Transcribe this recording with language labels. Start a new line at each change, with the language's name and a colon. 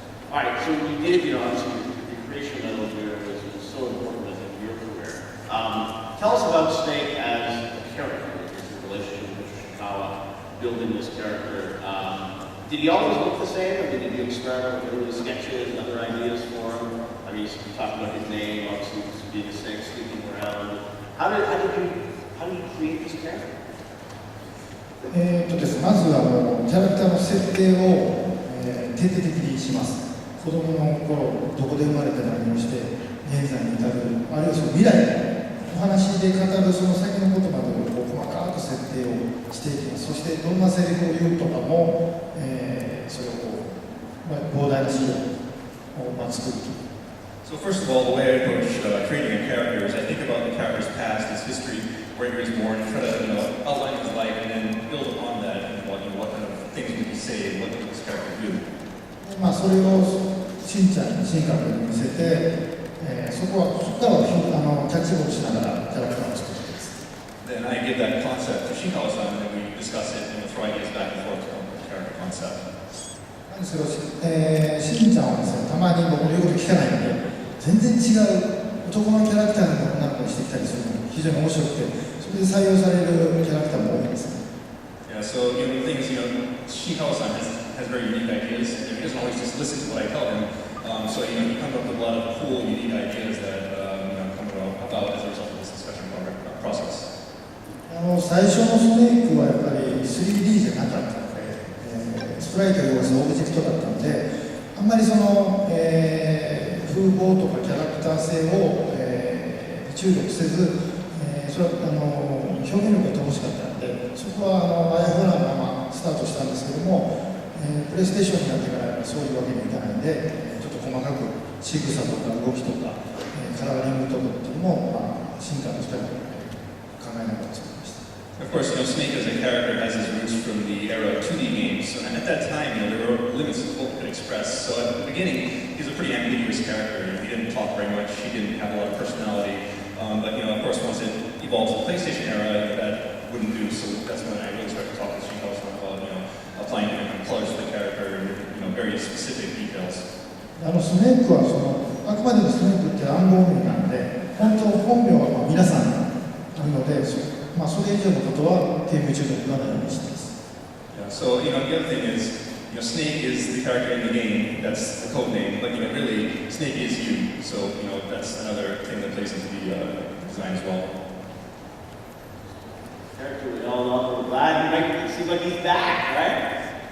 English: All right, so you did, obviously, the creation of Metal Gear was so important as in your career. Tell us about Snake as a character, his relationship with Mr. Shikawa, building this character. Did he always look the same, or did you experiment with early sketches and other ideas for him? I mean, you talked about his name, obviously, being a snake sleeping around. How did you create this character?
Japanese: ですまずキャラクターの設定を、徹底的にします。子供の頃どこで生まれて何をして現在に至る、あるいはその未来お話で語るその先のことまでを細かく設定をしていきます。そしてどんなセリフを言うとかも、それを膨大な資料を作ると。
English: So first of all, the way I approach creating a character is I think about the character's past, his history, where he was born, and try to outline his life, and then build upon that, and what kind of things would he say, what would this character do.
Japanese: それをしんちゃんに新格に見せて、そこからキャッチボールしながらキャラクターを作っています。
English: Then I give that concept to Shinkawa-san, and then we discuss it and throw ideas back and forth on the character concept.
Japanese: 何しろ、しんちゃんはですね、たまに僕の言うこと聞かないので、全然違う男のキャラクターの女の子にしてきたりするのが非常に面白くて、それで採用されるキャラクターも多いですね。
English: Yeah, so the things, Shinkawa-san has very unique ideas, and he doesn't always just listen to what I tell him. So he comes up with a lot of cool, unique ideas that come about as a result of this discussion process.
Japanese: 最初のスネークはやっぱり 3D じゃなかったので、スプライト要素オブジェクトだったので、あんまりその、風貌とかキャラクター性を、注力せず、それは表現力が乏しかったので、そこはあやふやなままスタートしたんですけども、プレイステーションになってからそういうわけにはいかないので、ちょっと細かく仕草とか動きとか、カラーリングとかっていうのも、進化の2人で考えながら作りました。
English: Of course, Snake as a character has his roots from the era of 2D games, and at that time, there were limits to what we could express. So at the beginning, he's a pretty ambiguous character. He didn't talk very much. He didn't have a lot of personality. But of course, once it evolved to the PlayStation era, that wouldn't do. So that's when I really started to talk to Shinkawa-san about applying different colors to the character and very specific details.
Japanese: スネークはあくまでもスネークって暗号名なので、本名は皆さんなので、それ以上のことはゲーム中で言わないようにしています。
English: Yeah, so the other thing is, Snake is the character in the game. That's the code name, but really, Snake is you. So that's another thing that plays into the design as well. Character we all know. We're glad you make it seem like he's back, right?